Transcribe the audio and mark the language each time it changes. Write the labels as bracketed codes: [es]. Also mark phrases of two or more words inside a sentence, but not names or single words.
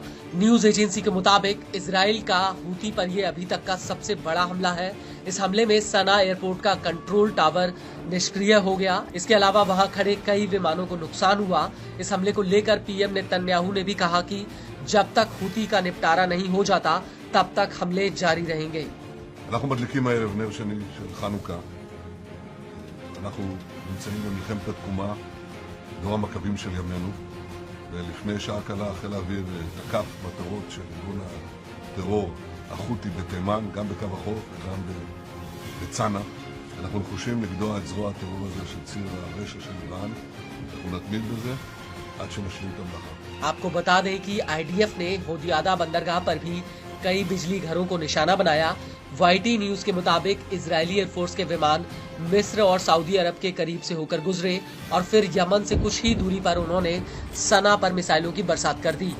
[hi] न्यूज एजेंसी के मुताबिक इजराइल का हूती पर यह अभी तक का सबसे बड़ा हमला है। इस हमले में सना एयरपोर्ट का [en] control tower [hi] निष्क्रिय हो गया। इसके अलावा वहां खड़े कई विमानों को नुकसान हुआ। इस हमले को लेकर PM नेतन्याहू ने भी कहा कि जब तक हूती का निपटारा नहीं हो जाता तब तक हमले जारी रहेंगे। [he] אנחנו נמצאים במלחמת התקומה, דור המכבים של ימינו, ולפני שעה קלה חיל האוויר תקף מטרות של ארגון הטרור החותי בתימן, גם בקו החוף וגם בצנע. אנחנו נחושים לגדוע את זרוע הטרור הזה של ציר הרשע של איראן. אנחנו נתמיד בזה עד שנשלים את המלאכה. [hi] आपको बता दें कि IDF ने होदियादा बंदरगाह पर भी कई बिजली घरों को निशाना बनाया। YT न्यूज के मुताबिक इजरायली एयरफोर्स के विमान मिस्र और सऊदी अरब के करीब से होकर गुजरे और फिर यमन से कुछ ही दूरी पर उन्होंने सना पर मिसाइलों की बरसात कर दी।